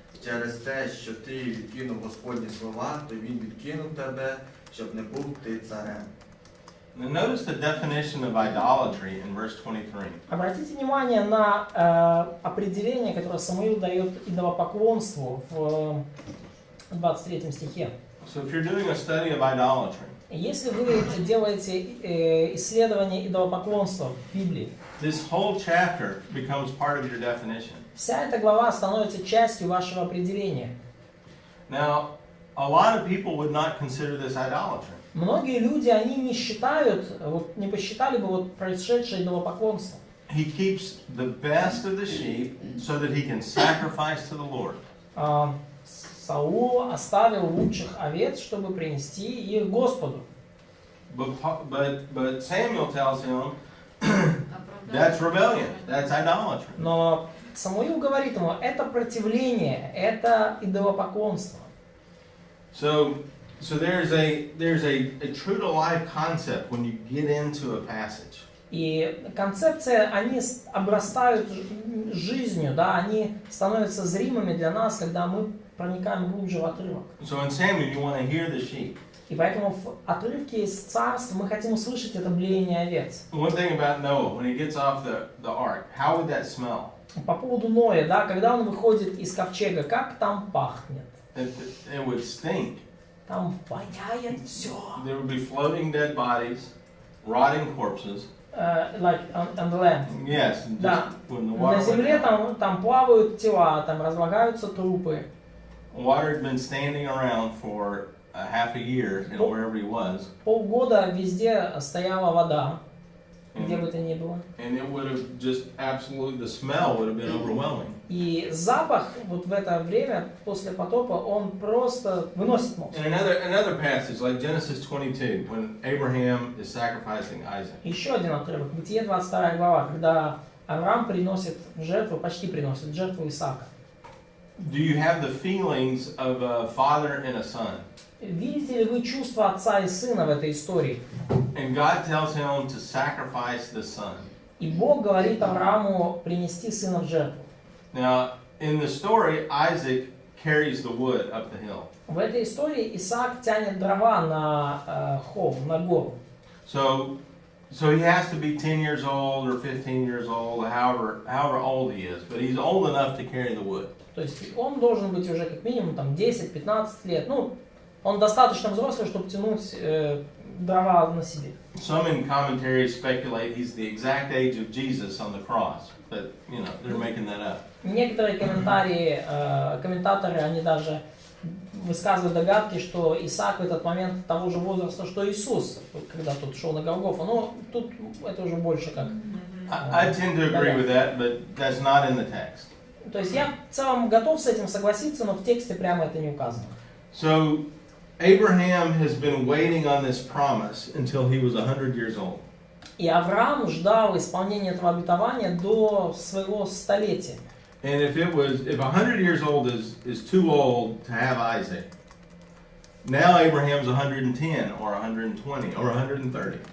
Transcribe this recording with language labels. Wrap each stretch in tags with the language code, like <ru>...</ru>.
<uk>Через те, що ти відкинув Господні слова, то він відкинув тебе, щоб не був ти царем.</uk> <en>Now notice the definition of idolatry in verse 23.</en> <ru>Обратите внимание на определение, которое Самуил дает идолопоклонству в 23 стихе.</ru> <en>So if you're doing a study of idolatry,</en> <ru>Если вы делаете исследование идолопоклонства в Библии,</ru> <en>this whole chapter becomes part of your definition.</en> <ru>вся эта глава становится частью вашего определения.</ru> <en>Now, a lot of people would not consider this idolatry.</en> <ru>Многие люди, они не считают, вот, не посчитали бы вот происшедшее идолопоклонство.</ru> <en>He keeps the best of the sheep so that he can sacrifice to the Lord.</en> <ru>Саул оставил лучших овец, чтобы принести их Господу.</ru> <en>But Samuel tells him that's rebellion, that's idolatry.</en> <ru>Но Самуил говорит ему, это противление, это идолопоклонство.</ru> <en>So there's a true to life concept when you get into a passage.</en> <ru>И концепции, они обрастают жизнью, да, они становятся зримыми для нас, когда мы проникаем глубже в отрывок.</ru> <en>So in Samuel you want to hear the sheep.</en> <ru>И поэтому в отрывке из Царств мы хотим услышать это блеяние овец.</ru> <en>One thing about Noah, when he gets off the ark, how would that smell?</en> <ru>По поводу Ноя, да, когда он выходит из ковчега, как там пахнет?</ru> <en>It would stink.</en> <ru>Там воняет все.</ru> <en>There would be floating dead bodies, rotting corpses. Like on the land. Yes.</en> <ru>Да.</ru> <en>When the water</en> <ru>На земле</ru> <en>went</en> <ru>там плавают тела, там разлагаются трупы.</ru> <en>Water had been standing around for a half a year, wherever he was.</en> <ru>Полгода везде стояла вода, где бы то ни было.</ru> <en>And it would have just absolutely, the smell would have been overwhelming.</en> <ru>И запах вот в это время, после потопа, он просто выносит мозг.</ru> <en>In another passage, like Genesis 22, when Abraham is sacrificing Isaac.</en> <ru>Еще один отрывок, Бытие 22 глава, когда Авраам приносит в жертву, почти приносит в жертву Исаака.</ru> <en>Do you have the feelings of a father and a son?</en> <ru>Видите ли вы чувства отца и сына в этой истории?</ru> <en>And God tells him to sacrifice the son.</en> <ru>И Бог говорит Аврааму принести сына в жертву.</ru> <en>Now, in the story, Isaac carries the wood up the hill.</en> <ru>В этой истории Исаак тянет дрова на холм, на гору.</ru> <en>So he has to be 10 years old or 15 years old, however old he is, but he's old enough to carry the wood.</en> <ru>То есть он должен быть уже как минимум там 10-15 лет. Ну, он достаточно взрослый, чтобы тянуть дрова на себе.</ru> <en>Some in commentaries speculate he's the exact age of Jesus on the cross, but you know, they're making that up.</en> <ru>Некоторые комментаторы, они даже высказывают догадки, что Исаак в этот момент того же возраста, что Иисус, когда тот шел на Голгофу. Но тут это уже больше как</ru> <en>I tend to agree with that, but that's not in the text.</en> <ru>То есть я в целом готов с этим согласиться, но в тексте прямо это не указано.</ru> <en>So Abraham has been waiting on this promise until he was 100 years old.</en> <ru>И Авраам ждал исполнения этого обетования до своего столетия.</ru> <en>And if 100 years old is too old to have Isaac, now Abraham's 110 or 120 or 130.</en>